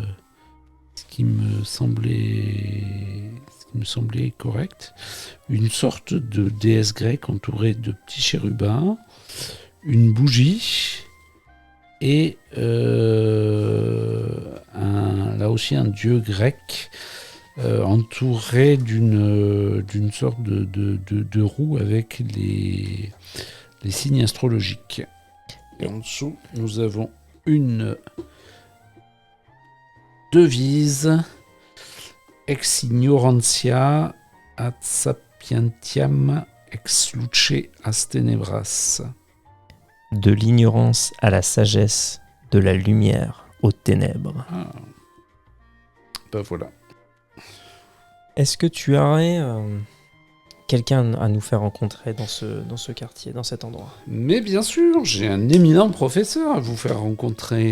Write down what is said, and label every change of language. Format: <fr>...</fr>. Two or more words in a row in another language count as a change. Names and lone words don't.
<fr>semblait correct, une sorte de déesse grecque entourée de petits chérubins, une bougie et là aussi un dieu grec entouré d'une sorte de roue avec les signes astrologiques. Et en dessous, nous avons une devise</fr> <la>ex ignorantia ad sapientiam ex luce as tenebras.</la> <fr>De l'ignorance à la sagesse, de la lumière aux ténèbres. Ben voilà. Est-ce que tu aurais quelqu'un à nous faire rencontrer dans ce quartier, dans cet endroit? Mais bien sûr, j'ai un éminent professeur à vous faire rencontrer.</fr>